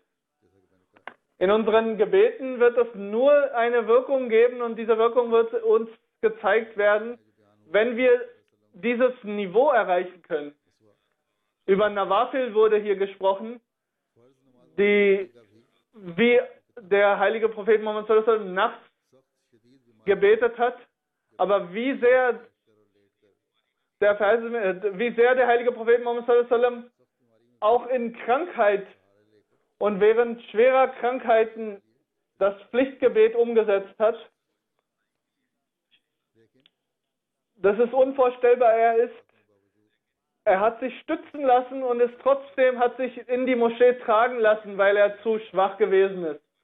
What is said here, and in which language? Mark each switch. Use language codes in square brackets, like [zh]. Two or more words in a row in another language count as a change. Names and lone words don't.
[de] In unseren Gebeten wird es nur eine Wirkung geben und diese Wirkung wird uns gezeigt werden, wenn wir dieses Niveau erreichen können. Über Nawafil wurde hier gesprochen, wie der heilige Prophet Muhammad [ar] صلى الله عليه وسلم [de] nachts gebetet hat, aber wie sehr der heilige Prophet Muhammad [ar] صلى الله عليه وسلم [de] auch in Krankheit und während schwerer Krankheiten das Pflichtgebet umgesetzt hat. Das ist unvorstellbar. Er hat sich stützen lassen und hat sich in die Moschee tragen lassen, weil er zu schwach gewesen ist.